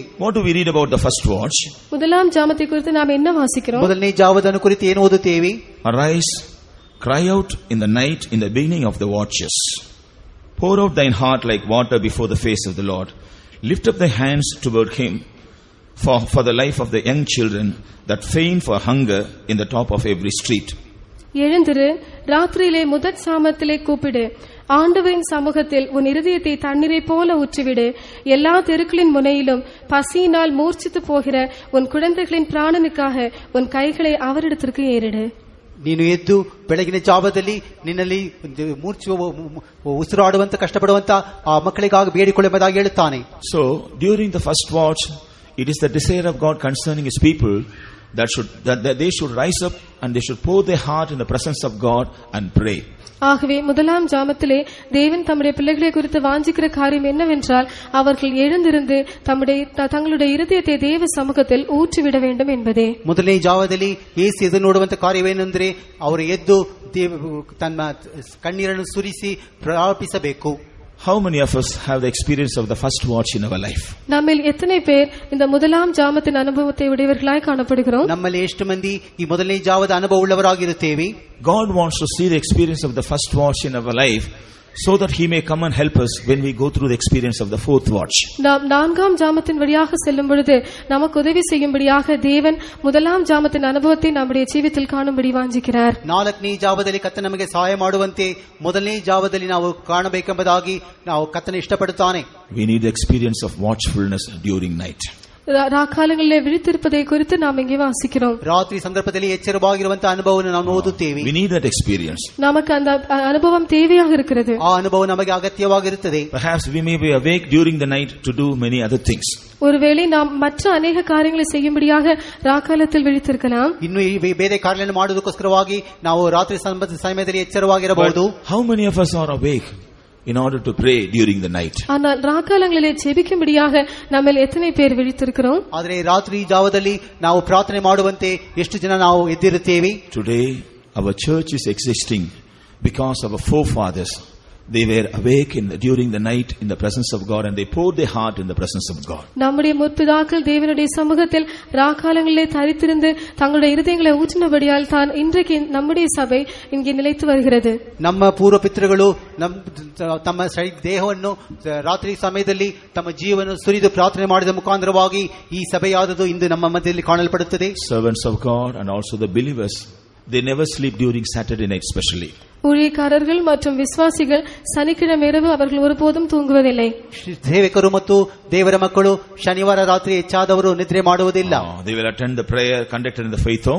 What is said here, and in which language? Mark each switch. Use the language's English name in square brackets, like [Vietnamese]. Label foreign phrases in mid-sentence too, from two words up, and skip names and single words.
[English] What do we read about the first watch? [Tamil] முதலாம் ஜாமத்தை குறித்து நாம் என்ன வாசிக்கிறோம்? [Kannada] ಮೊದಲನೇ ಜಾವದನ್ನು ಕುರಿತು ಏನು ಓದುತ್ತೇವೆ? [English] Arise, cry out in the night, in the beginning of the watches. Pour out thine heart like water before the face of the Lord. Lift up thy hands toward him. For the life of the young children that faint for hunger in the top of every street. [Tamil] எழுந்திரு, ராத்திரியிலே முதற் சாமத்திலே கூப்பிடு, ஆண்டவரின் சமூகத்தில் உன் இருதயத்தை தண்ணீரை போல ஊற்றிவிடு. எல்லா தெருக்களின் முனையிலும் பசியினால் மூர்ச்சித்து போகிற உன் குழந்தைகளின் பிராணனுக்காக உன் கைகளை அவரிடத்திற்கு ஏறிடு. [Kannada] ನೀನು ಎದ್ದು ಬೆಳಗಿನ ಜಾವದಲ್ಲಿ ನಿನ್ನಲ್ಲಿ ಉಸಿರಾಡುವಂತ ಕಷ್ಟಪಡುವಂತ ಆ ಮಕ್ಕಳಿಗಾಗಿ ಬೇಡಿಕೊಳ್ಳುವುದಾಗಿ ಹೇಳುತ್ತಾನೆ. [English] So during the first watch, it is the desire of God concerning his people that they should rise up and they should pour their heart in the presence of God and pray. [Tamil] ஆகவே முதலாம் ஜாமத்திலே தேவன் தம்முடைய பிள்ளைகளை குறித்து வாஞ்சிக்கிற காரியம் என்னவென்றால் அவர்கள் எழுந்திருந்து தங்களுடைய இருதயத்தை தேவ சமூகத்தில் ஊற்றிவிட வேண்டும் என்பதே. [Kannada] ಮೊದಲನೇ ಜಾವದಲ್ಲಿ ಯೇಸು ಎದುರು ನೋಡುವಂತ ಕಾರ್ಯವೇನೆಂದರೆ ಅವರು ಎದ್ದು ತನ್ನ ಕಣ್ಣೀರನ್ನು ಸುರಿಸಿ ಪ್ರಾರ್ಥಿಸಬೇಕು. [English] How many of us have the experience of the first watch in our life? [Tamil] நம்மில் எத்தனை பேர் இந்த முதலாம் ஜாமத்தின் அனுபவத்தை உடையவர்களாய் காணப்படுகிறோம்? [Kannada] ನಮ್ಮಲ್ಲಿ ಎಷ್ಟು ಮಂದಿ ಈ ಮೊದಲನೇ ಜಾವದ ಅನುಭವ ಉಳ್ಳವರಾಗಿರುತ್ತೇವೆ? [English] God wants to see the experience of the first watch in our life, so that he may come and help us when we go through the experience of the fourth watch. [Tamil] நாம் நான்காம் ஜாமத்தின் வழியாக செல்லும் பொழுது நமக்கு உதவி செய்யும்படியாக தேவன் முதலாம் ஜாமத்தின் அனுபவத்தை நம்முடைய ஜீவிதத்தில் காணும்படி வாஞ்சிக்கிறார். [Kannada] 4ನೇ ಜಾವದಲ್ಲಿ ಕರ್ತನು ನಮಗೆ ಸಹಾಯ ಮಾಡುವಂತೆ ಮೊದಲನೇ ಜಾವದಲ್ಲಿ ನಾವು ಕಾಣಬೇಕೆಂಬುದಾಗಿ ನಾವು ಕರ್ತನು ಇಷ್ಟಪಡುತ್ತಾನೆ. [English] We need the experience of watchfulness during night. [Tamil] ராக்காலங்களிலே விழித்திருப்பதை குறித்து நாம் இங்கே வாசிக்கிறோம். [Kannada] ರಾತ್ರಿ ಸಂದರ್ಭದಲ್ಲಿ ಎಚ್ಚರವಾಗಿರುವಂತ ಅನುಭವವನ್ನು ನಾವು ಓದುತ್ತೇವೆ. [English] We need that experience. [Tamil] நமக்கு அந்த அனுபவம் தேவையாக இருக்கிறது. [Kannada] ಆ ಅನುಭವ ನಮಗೆ ಅಗತ್ಯವಾಗಿರುತ್ತದೆ. [English] Perhaps we may be awake during the night to do many other things. [Tamil] ஒருவேளை நாம் மற்ற அநேக காரியங்களை செய்யும்படியாக ராக்காலத்தில் விழித்திருக்கலாம். [Kannada] ಇನ್ನು ಬೇರೆ ಕಾರ್ಯಗಳನ್ನು ಮಾಡುವುದಕ್ಕೋಸ್ಕರವಾಗಿ ನಾವು ರಾತ್ರಿ ಸಮಯದಲ್ಲಿ ಎಚ್ಚರವಾಗಿರಬಹುದು. [English] How many of us are awake in order to pray during the night? [Tamil] ஆனால் ராக்காலங்களிலே ஜெபிக்கும்படியாக நம்மில் எத்தனை பேர் விழித்திருக்கிறோம்? [Kannada] ಆದರೆ ರಾತ್ರಿ ಜಾವದಲ್ಲಿ ನಾವು ಪ್ರಾರ್ಥನೆ ಮಾಡುವಂತೆ ಎಷ್ಟು ಜನ ನಾವು ಎದ್ದಿರುತ್ತೇವೆ? [English] Today our church is existing because our forefathers They were awake during the night in the presence of God, and they poured their heart in the presence of God. [Tamil] நம்முடைய முற்பிதாக்கள் தேவனுடைய சமூகத்தில் ராக்காலங்களிலே தரித்திருந்து தங்களுடைய இருதயங்களை ஊற்றினபடியால் தான் இன்றைக்கு நம்முடைய சபை இங்கே நிலைத்து வருகிறது. [Kannada] ನಮ್ಮ ಪೂರ್ವ ಪಿತೃಗಳು ತಮ್ಮ ದೇಹವನ್ನು ರಾತ್ರಿ ಸಮಯದಲ್ಲಿ ತಮ್ಮ ಜೀವನ ಸುರಿದು ಪ್ರಾರ್ಥನೆ ಮಾಡಿದ ಮುಖಾಂತರವಾಗಿ ಈ ಸಭೆಯಾದದು ಇಂದು ನಮ್ಮ ಮಧ್ಯದಲ್ಲಿ ಕಾಣಲ್ಪಡುತ್ತದೆ. [English] Servants of God and also the believers, they never sleep during Saturday night especially. [Tamil] ஊழியக்காரர்கள் மற்றும் விசுவாசிகள் சனிக்கிழமை இரவு அவர்கள் ஒருபோதும் தூங்குவதில்லை. [Kannada] ಸೇವಕರು ಮತ್ತು ದೇವರ ಮಕ್ಕಳು ಶನಿವಾರ ರಾತ್ರಿ ಹೆಚ್ಚಾದವರು ನಿದ್ರೆ ಮಾಡುವುದಿಲ್ಲ. [English] They will attend the prayer conducted in the faith home.